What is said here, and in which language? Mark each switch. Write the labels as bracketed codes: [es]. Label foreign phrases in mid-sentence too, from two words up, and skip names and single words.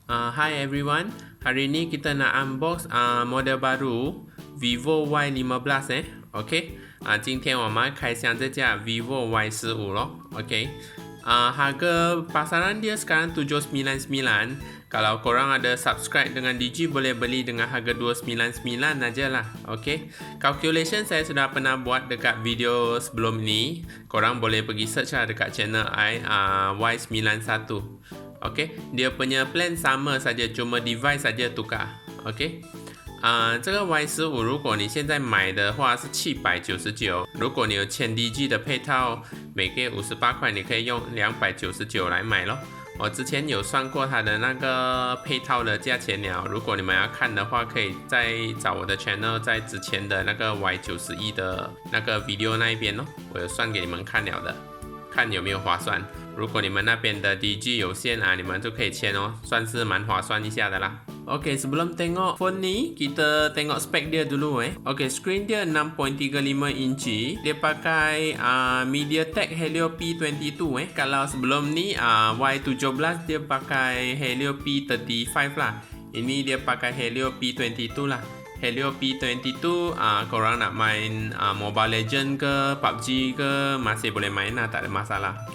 [en] Hi everyone, [ms] hari ni kita nak unbox model baru Vivo Y15 OK， [zh] 今天我们开箱这架 Vivo Y15 咯 [ms] OK， harga pasaran dia sekarang 799. Kalau korang ada subscribe dengan Digi, boleh beli dengan harga 299 aja lah. OK, calculation saya sudah pernah buat dekat video sebelum ni. Korang boleh pergi search lah dekat channel I, Y91. OK， dia punya plan sama saja, cuma device saja tukar. [zh] OK， 这个 Y15 如果你现在买的话是799，如果你有签 Digi 的配套，每个月58块，你可以用299来买咯。我之前有算过它的那个配套的价钱了，如果你们要看的话，可以再找我的 channel， 在之前的那个 Y91的那个 video 那一边哦，我有算给你们看了的，看有没有划算。如果你们那边的 DG 有限你们就可以签哦，算是蛮划算一下的啦。OK, [ms] sebelum tengok phone ni, kita tengok spek dia dulu OK, screen dia 6.35 inci. Dia pakai MediaTek Helio P22 Kalau sebelum ni Y17 dia pakai Helio P35 lah. Ini dia pakai Helio P22 lah. Helio P22 korang nak main Mobile Legend ke PUBG ke masih boleh main lah, tak ada masalah.